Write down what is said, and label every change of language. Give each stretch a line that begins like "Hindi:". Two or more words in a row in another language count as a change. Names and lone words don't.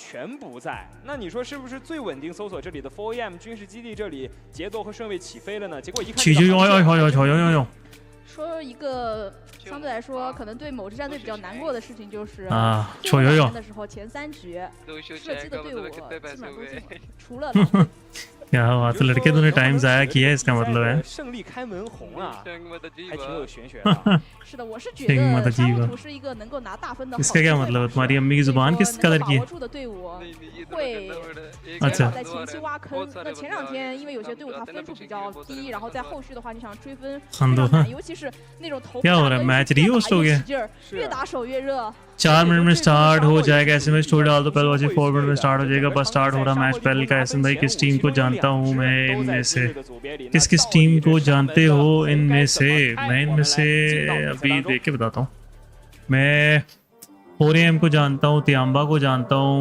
Chinese: 全不在，那你说是不是最稳定搜索这里的 4AM 军事基地这里节奏和顺位起飞了呢？结果一看，起就哟说一个相对来说可能对某支战队比较难过的事情就是啊最后2年的时候前3局射击的队伍基本上都进了，除了
Hindi: क्या बात है लड़के तूने टाइम ज़ाया किया इसका मतलब है
Chinese: 胜利开门红啊，还挺有玄学的。是的，我是觉得沙漠图是一个能够拿大分的好
Hindi: इसका क्या मतलब है तुम्हारी अम्मी की जुबान किस कदर की है
Chinese: 把握住的队伍会减少在前期挖坑。那前2天因为有些队伍他分数比较低，然后在后续的话你想追分非常难，尤其是那种头
Hindi: क्या हो रहा है
English: match rehost
Hindi: हो गया
Chinese: 越打手越热。
Hindi: 4 मिनट में स्टार्ट हो जाएगा ऐसे में स्टोरी डाल दो पहले वैसे 4 मिनट में स्टार्ट हो जाएगा बस स्टार्ट हो रहा मैच पहले का ऐसे भाई किस टीम को जानता हूँ मैं इनमें से किस किस टीम को जानते हो इनमें से मैं इनमें से अभी देख के बताता हूँ मैं 4AM को जानता हूँ तियांबा को जानता